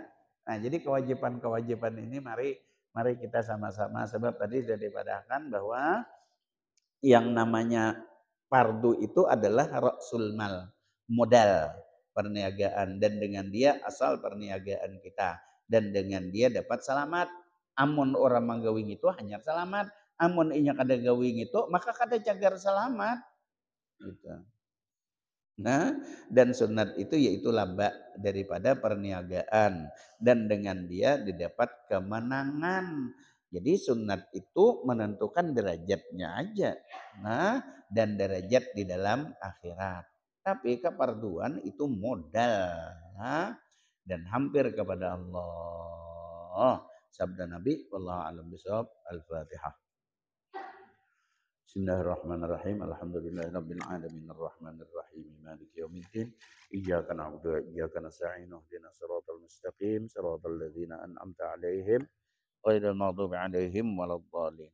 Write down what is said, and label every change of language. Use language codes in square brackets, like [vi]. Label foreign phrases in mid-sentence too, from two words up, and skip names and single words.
[id] Nah, jadi kewajiban-kewajiban ini mari kita sama-sama, sebab tadi sudah dipadahkan bahwa yang namanya fardu itu adalah [ar] رأس المال, [id] modal perniagaan, dan dengan dia asal perniagaan kita, dan dengan dia dapat selamat. [bjn] Amun orang manggawing itu hanya selamat, amun inya kada gawing itu maka kada cagar selamat gitu. [id] Nah, dan sunat itu yaitu laba daripada perniagaan, dan dengan dia didapat kemenangan. Jadi sunat itu menentukan derajatnya aja. Nah, dan derajat di dalam akhirat. Tapi keparduan itu modal. Nah, dan hampir kepada Allah. Sabda Nabi, [ar] والله أعلم بالصواب. الفاتحة. بسم الله الرحمن الرحيم. الحمد لله رب العالمين الرحمن الرحيم مالك يوم الدين. إياك نعبد وإياك نستعين. اهدنا الصراط المستقيم، صراط الذين أنعمت عليهم غير المغضوب عليهم ولا الضالين.